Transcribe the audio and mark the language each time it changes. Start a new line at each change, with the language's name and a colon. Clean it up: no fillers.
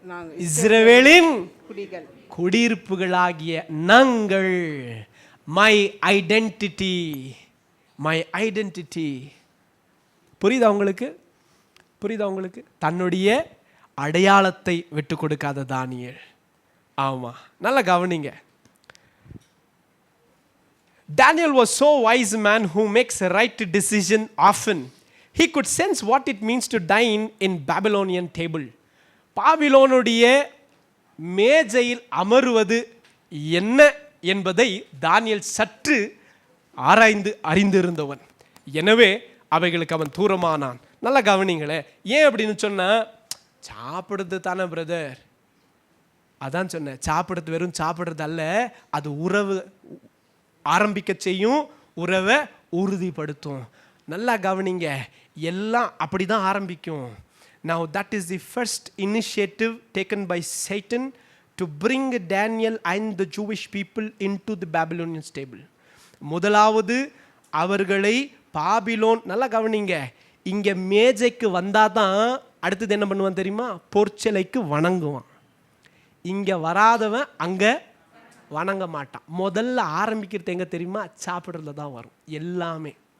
Tamil: இஸ்ரவேலின் குடியிருப்புகளாகிய நாங்கள்.
English: My identity.
Tamil: புரியுதா உங்களுக்கு? தன்னுடைய அடையாளத்தை விட்டு கொடுக்காத தானியேல். ஆமா, நல்லா கவனிங்க.
English: Daniel was so wise man who makes a right decision often. He could sense what it means to dine in Babylonian table.
Tamil: பாபிலோனுடைய மேஜையில் அமருவது என்ன என்பதை தானியேல் சற்று ஆராய்ந்து அறிந்திருந்தவன். எனவே அவைகளுக்கு அவன் தூரமானான். நல்லா கவனிங்களே. ஏன் அப்படின்னு சொன்னா, சாப்பிடுறது தானே பிரதர், அதான் சொன்னேன். சாப்பிடுறது வெறும் சாப்பிடுறது அல்ல, அது உறவு ஆரம்பிக்க செய்யும், உறவை உறுதிப்படுத்தும். நல்லா கவனிங்க, எல்லாம் அப்படிதான் ஆரம்பிக்கும்.
English: Now that is the first initiative taken by Satan to bring Daniel and the Jewish people into the Babylonian stable.
Tamil: முதலாவது அவர்களை பாபிலோன், நல்லா கவனிங்க, இங்க மேஜைக்கு வந்தாதான் அடுத்தது என்ன பண்ணுவான் தெரியுமா? பொற்சிலைக்கு வணங்குவான். இங்க வராதவன் அங்க வணங்க மாட்டான். முதல்ல ஆரம்பிக்கிறது எங்க தெரியுமா? சாப்பிட்றதுல தான் வரும் எல்லாமே.